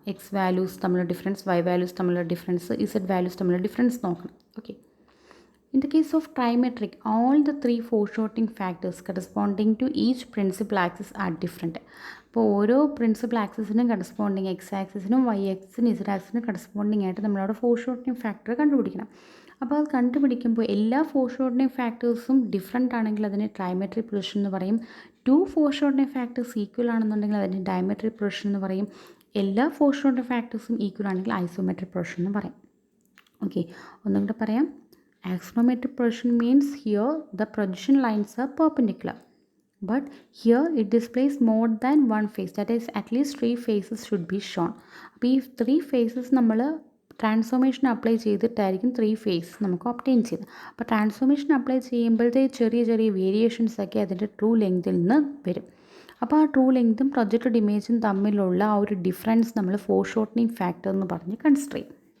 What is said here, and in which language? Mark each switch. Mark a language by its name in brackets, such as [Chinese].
[Malayalam] X values തമ്മിലുള്ള difference, Y values തമ്മിലുള്ള difference, Z values തമ്മിലുള്ള ഡിഫറൻസ് നോക്കണം. [English] Okay, in the case of trimetric, all the 3 foreshortening factors corresponding to each principal axis are different. [Malayalam] അപ്പോൾ ഓരോ principal ആക്സിസിനും corresponding, X ആക്സിസിനും Y ആക്സിസിനും Z ആക്സിസിനും corresponding ആയിട്ട് നമ്മളവിടെ ഫോർഷോർട്ടനിങ് factor കണ്ടുപിടിക്കണം. അപ്പോൾ അത് കണ്ടുപിടിക്കുമ്പോൾ എല്ലാ ഫോർഷോർട്ടനിങ് ഫാക്ടേഴ്സും ഡിഫറെൻ്റ് ആണെങ്കിൽ അതിനെ ട്രൈമെട്രിക് പ്രൊജക്ഷൻ എന്ന് പറയും. 2 ഫോർഷോർട്ടനിങ് ഫാക്ടേഴ്സ് ഈക്വൽ ആണെന്നുണ്ടെങ്കിൽ അതിനെ ഡയമെട്രിക് പ്രൊജക്ഷൻ എന്ന് പറയും. എല്ലാ ഫോർഷോർട്ടനിങ് ഫാക്ടേഴ്സും ഈക്വൽ ആണെങ്കിൽ ഐസോമെട്രിക് പ്രൊജക്ഷൻ എന്ന് പറയും. ഓക്കെ, ഒന്നുകൂടെ പറയാം. [English] Axonometric projection means here the projection lines are perpendicular, but here it displays more than 1 face, that is at least 3 faces should be shown. [Malayalam] അപ്പോൾ ഈ 3 faces നമ്മൾ ട്രാൻസ്ഫോർമേഷൻ അപ്ലൈ ചെയ്തിട്ടായിരിക്കും 3 ഫേസ് നമുക്ക് obtain ചെയ്തത്. അപ്പോൾ ട്രാൻസ്ഫോർമേഷൻ അപ്ലൈ ചെയ്യുമ്പോഴത്തെ ചെറിയ ചെറിയ variations ഒക്കെ അതിൻ്റെ ട്രൂ ലെങ്തിൽ നിന്ന് വരും. അപ്പോൾ ആ ട്രൂ ലെങ്തും പ്രൊജക്റ്റഡ് ഇമേജും തമ്മിലുള്ള ആ ഒരു ഡിഫറൻസ് നമ്മൾ ഫോർഷോർട്ടനിങ് ഫാക്ടർ എന്ന് പറഞ്ഞ് കൺസിഡർ ചെയ്യും.